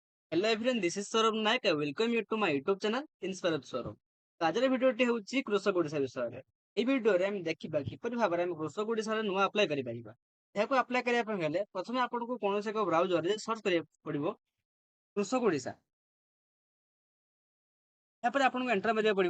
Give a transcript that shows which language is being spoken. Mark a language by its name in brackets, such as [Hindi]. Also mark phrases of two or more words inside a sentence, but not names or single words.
[English] Hello everyone, this is Saurabh Naik. I welcome you to my YouTube channel Inspire Saurabh. [Odia] ତ ଆଜିର ଭିଡିଓଟି ହେଉଛି କୃଷକ ଓଡ଼ିଶା ବିଷୟରେ। ଏହି ଭିଡିଓରେ ଆମେ ଦେଖିବା କିପରି ଭାବରେ ଆମେ କୃଷକ ଓଡ଼ିଶାରେ ନୂଆ ଆପ୍ଲାଏ କରିପାରିବା। ଏହାକୁ ଆପ୍ଲାଏ କରିବା ପାଇଁ ହେଲେ ପ୍ରଥମେ ଆପଣଙ୍କୁ କୌଣସି ଏକ ବ୍ରାଉଜରରେ ସର୍ଚ୍ଚ କରିବାକୁ ପଡିବ କୃଷକ ଓଡ଼ିଶା। ଏହାପରେ ଆପଣଙ୍କୁ ଏଣ୍ଟର ମାରିବାକୁ ପଡିବ।